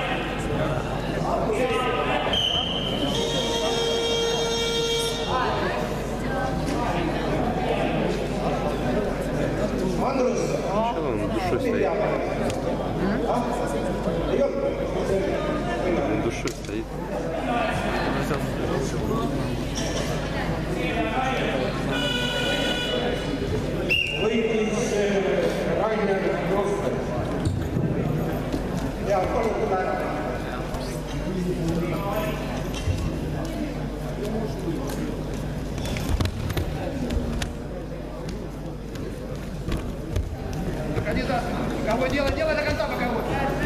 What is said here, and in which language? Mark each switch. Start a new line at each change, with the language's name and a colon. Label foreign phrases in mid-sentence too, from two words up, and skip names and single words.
Russian: Что он душой стоит? Он душой стоит.
Estonian: Võitis Rainer Rosberg. Ja, palun tule ära.
Russian: Кандидат, кого делать? Делай до конца, пока вот.